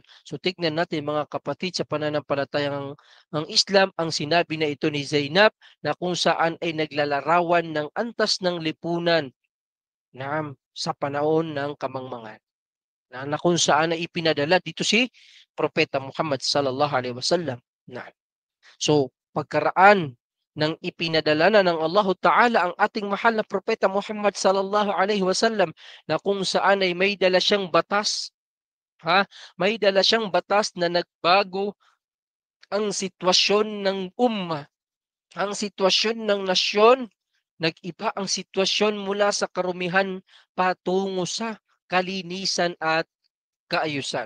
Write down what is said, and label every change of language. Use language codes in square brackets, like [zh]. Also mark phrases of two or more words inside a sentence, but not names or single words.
[tl] So tignan natin mga kapatid, sa pananampalatayang ang Islam, ang sinabi na ito ni Zainab na kung saan ay naglalarawan ng antas ng lipunan, na sa panahon ng kamangmangan. Na kung saan ay ipinadala dito si Propeta Muhammad [ar] صلى الله عليه وسلم. [tl] Na so, pagkaraan ng ipinadala na ng [ar] الله تعالى [tl] ang ating mahal na propeta Muhammad [ar] صلى الله عليه وسلم, [tl] na kung saan ay may dala siyang batas, ha? May dala siyang batas na nagbago ang sitwasyon ng ummah, ang sitwasyon ng nasyon, nag-iba ang sitwasyon mula sa karumihan patungo sa kalinisan at kaayusan.